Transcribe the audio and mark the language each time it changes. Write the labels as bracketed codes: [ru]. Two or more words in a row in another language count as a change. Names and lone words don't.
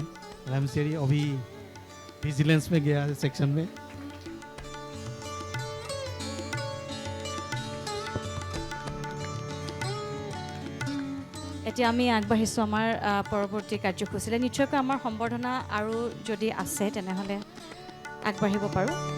[hi] ৰামচেৰি অভি ভিজিলেন্স में गया सेक्शन में। [as] এতিয়া আমি আগবাঢ়িছোঁ আমাৰ পৰৱৰ্তী কাৰ্যসূচীলৈ। নিশ্চয়কৈ আমাৰ সম্বৰ্ধনা আৰু যদি আছে তেনেহ'লে আগবাঢ়িব পাৰোঁ।